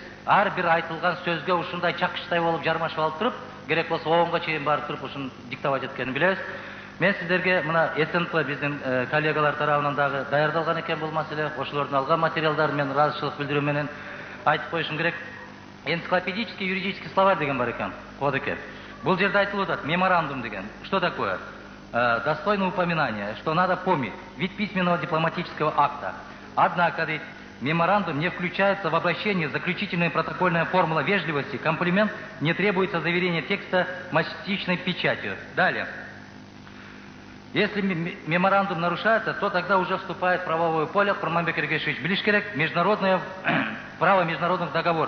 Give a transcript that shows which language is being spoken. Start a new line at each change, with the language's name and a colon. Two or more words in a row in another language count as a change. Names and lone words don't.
Kyrgyz: Ар бир айтылган сөзгө ушундай чакыштай болуп жармашып алып туруп, керек болсо 10га чейин барып туруп ушуну диктовать эткенин билебиз. Мен сиздерге мына СНП биздин коллегалар тарабынан дагы даярдалган экен бул маселе, ошолордун алган материалдарын мен ыраазычылык билдирүү менен айтып коюшум керек.
Russian: Энциклопедический юридический словарь
Kyrgyz: деген бар экен, кодеке. Бул жерде айтылып атат, меморандум деген.
Russian: Что такое? Достойно упоминания, что надо помнить, вид письменного дипломатического акта. Однако, меморандум не включается в обращение заключительная протокольная формула вежливости, комплимент, не требуется заверение текста массичной печатью. Далее. Если меморандум нарушается, то тогда уже вступает в правовое поле,
Kyrgyz: Курманбек Эргешевич билиш керек,
Russian: международное право международных договоров.